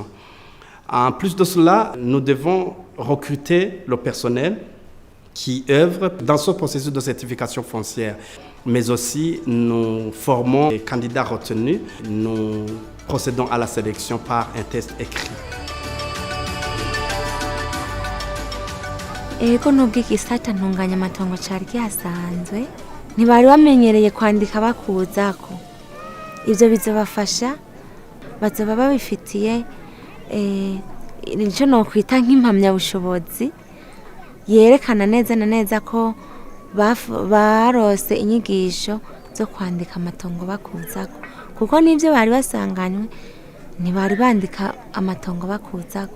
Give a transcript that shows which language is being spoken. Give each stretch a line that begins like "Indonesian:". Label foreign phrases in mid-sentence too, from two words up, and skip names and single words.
French: En plus de cela, nous devons recruter le personnel qui œuvre dans ce processus de certification foncière. Mais aussi, nous formons les candidats retenus. Nous procédons à la sélection par un test écrit.
Rundi: Ego nubwo igisata ntunganyamatongo cari gihasanzwe ntibari bamenyereye kwandika bakuzako. Ivyo bizobafasha bazoba babifitiye nicyo nokwita nk'impamyabushobozi yerekana neza na neza ko barose inyigisho zo kwandika amatongo bakuzako, kuko n'ivyo bari basanganywe ntibari bandika amatongo bakuzako.